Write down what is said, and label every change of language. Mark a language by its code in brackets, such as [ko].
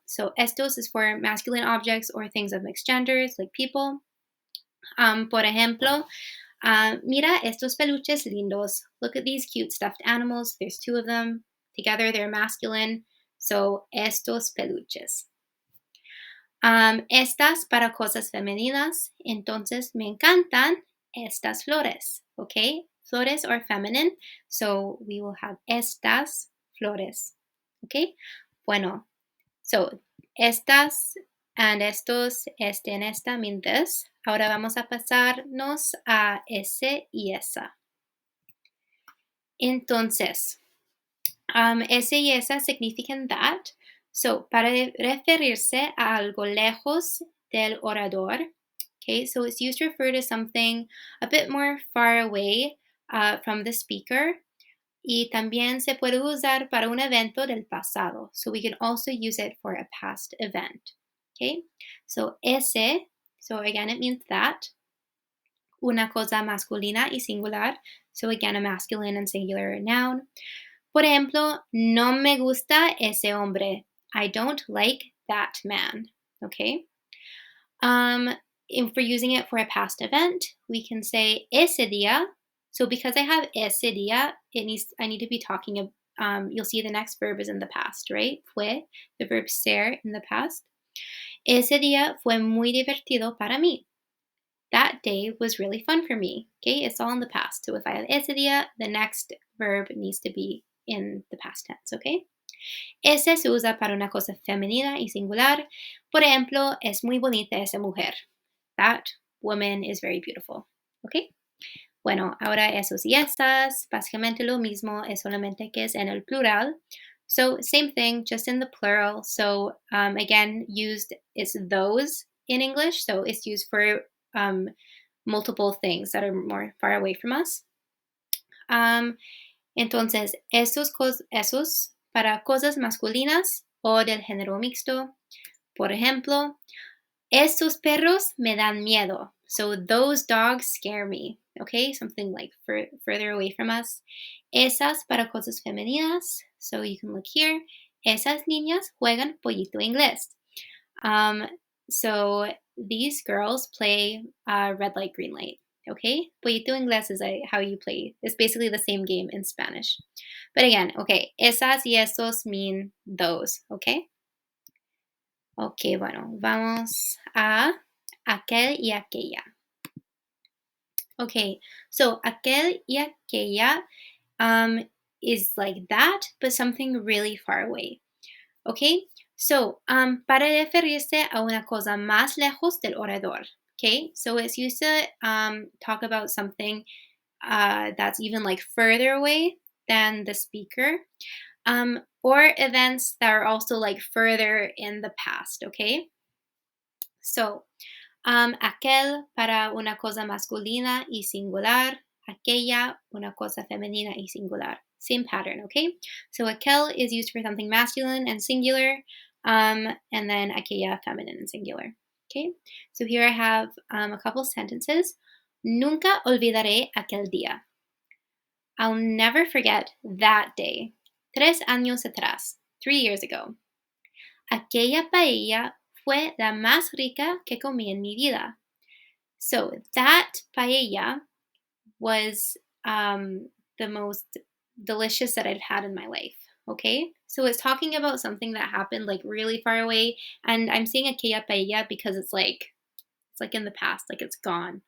[en] So, estos is for masculine objects or things of mixed genders, like people. [es] Por ejemplo, mira estos peluches lindos. [en] Look at these cute stuffed animals. There's two of them. Together they're masculine. [es] So, estos peluches. Estas para cosas femeninas. Entonces, me encantan estas flores. Okay? [en] Flores are feminine. So, we will have [es] estas flores. [en] Okay? Bueno. So, estas and estos, este and esta mean this. [es] Ahora vamos a pasarnos a ese y esa. Entonces, ese y esa significan that. [en] So, [es] para referirse a algo lejos del orador, [en] okay, so it's used to refer to something a bit more far away from the speaker. [es] Y también se puede usar para un evento del pasado. [en] So we can also use it for a past event. Okay? So ese, so again, it means that. [es] Una cosa masculina y singular. [en] So again, a masculine and singular noun. [es] Por ejemplo, no me gusta ese hombre. [en] I don't like that man. Okay? If we're using it for a past event, we can say [es] ese día. [en] So because I have [es] ese día, [en] I need to be talking of, you'll see the next verb is in the past, right? Fue, the verb ser in the past. [es] Ese día fue muy divertido para mí. [en] That day was really fun for me. Okay, it's all in the past. So if I have [es] ese día, [en] the next verb needs to be in the past tense, okay? [es] Ese se usa para una cosa femenina y singular. Por ejemplo, es muy bonita esa mujer. [en] That woman is very beautiful. ¿Ok? [es] Bueno, ahora esos y esas, básicamente lo mismo, es solamente que es en el plural. [en] So same thing, just in the plural. So again, used is those in English. So it's used for multiple things that are more far away from us. [es] Entonces, esos para cosas masculinas o del género mixto. Por ejemplo, estos perros me dan miedo. [en] So those dogs scare me. Okay, something like further away from us. [es] Esas para cosas femeninas. [en] So you can look here. [es] Esas niñas juegan pollito inglés. [en] So these girls play red light, green light. Okay, pollito inglés is how you play. It's basically the same game in Spanish. But again, okay, esas y esos mean those. Okay. [es] Ok, bueno, vamos a aquel y aquella. [en] Okay, so aquel y aquella is like that, but something really far away. [es] Okay, so para referirse a una cosa más lejos del orador. [en] Okay, so it's used to talk about something that's even like further away than the speaker. Or events that are also like further in the past, okay? [es] So, aquel para una cosa masculina y singular, aquella una cosa femenina y singular. [en] Same pattern, okay? So aquel is used for something masculine and singular, and then aquella feminine and singular. Okay, so here I have a couple sentences. [es] Nunca olvidaré aquel día. [en] I'll never forget that day. [es] 3 años atrás, [en] 3 years ago. [es] Aquella paella fue la más rica que comí en mi vida. [en] So that paella was the most delicious that I've had in my life. Okay, so it's talking about something that happened like really far away, and I'm saying [es] aquella paella [en] because it's like in the past, like it's gone.